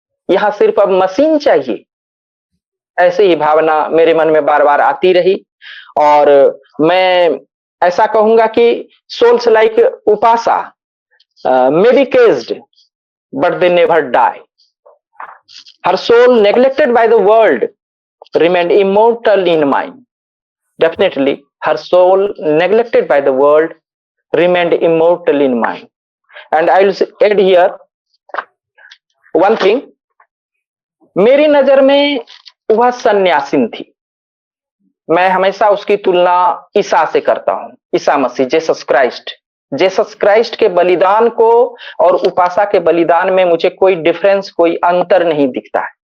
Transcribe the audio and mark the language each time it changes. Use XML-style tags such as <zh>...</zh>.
<hi>यहाँ सिर्फ अब मशीन चाहिए? ऐसे ही भावना मेरे मन में बार बार आती रही और मैं ऐसा कहूंगा कि</hi> <en>souls like Upasa may be caged, but they never die. Her soul, neglected by the world, remained immortal in mind. Definitely, her soul, neglected by the world, remained immortal in mind. And I will add here one thing.</en> <hi>मेरी नजर में वह सन्यासिन थी। मैं हमेशा उसकी तुलना ईसा से करता हूं, ईसा मसीह, जेसस क्राइस्ट के बलिदान को और उपासा के बलिदान में मुझे कोई डिफरेंस, कोई अंतर नहीं दिखता है।</hi>